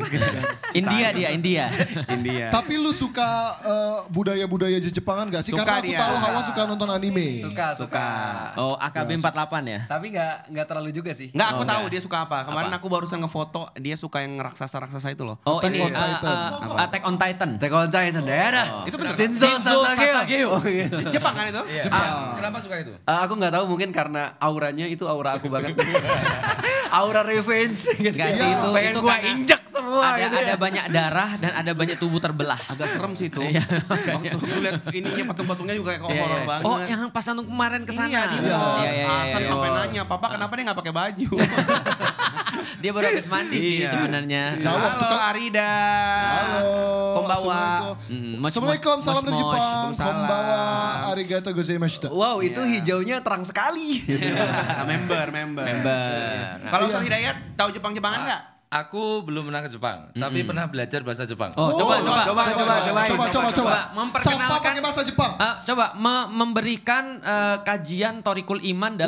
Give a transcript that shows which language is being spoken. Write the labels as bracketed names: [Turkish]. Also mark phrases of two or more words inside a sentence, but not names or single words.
[Indonesian] India dia, India. India. Tapi lu suka budaya-budaya Jepangan gak sih? Suka Karena aku dia. tahu Hawa suka nonton anime. Suka. Oh, AKB 48 ya? Tapi enggak terlalu juga sih. Nggak, aku Oh, tahu nggak. dia suka apa. Kemarin Apa? aku barusan ngefoto dia suka yang raksasa-raksasa itu loh. Oh, Attack ini on Titan. Attack on Titan. Attack on Titan, daerah. Itu bener. [Japanese] 心臓を捧げよ. [Indonesian] Oh, iya. Jepang kan itu? Iya. Kenapa suka itu? Aku nggak tahu, mungkin karena auranya itu aura aku banget. Aura revenge gitu. Enggak sih, Iya. Pengen itu gua karena injek semua gitu ada ya. banyak darah dan ada banyak tubuh terbelah. Agak serem sih itu. Iya, Waktu aku lihat ininya patung-patungnya juga kayak Iya, horor iya. banget. Oh, yang pas Anung kemarin ke sana. Iya, di Iya. mall. Iya, iya, iya, Hasan iya. sampai nanya, "Papa kenapa dia nggak pakai baju?" Dia baru habis mandi sih Iya. sebenarnya. Iya. Halo Arida. Halo. Konbawa. Assalamualaikum, salam dari [Japanese] もし、もし. [Indonesian] Jepang. Waalaikumsalam. [Japanese] こんばんは、ありがとうございました. [Indonesian] Wow, itu hijaunya terang sekali. Member. Member. Kalau Ustaz Hidayat tahu Jepang-Jepangan nggak? Aku belum pernah ke Jepang, tapi pernah belajar bahasa Jepang. Oh, coba. Coba. Memperkenalkan- Sapa pakai bahasa Jepang. Coba memberikan kajian Thorikul Iman dalam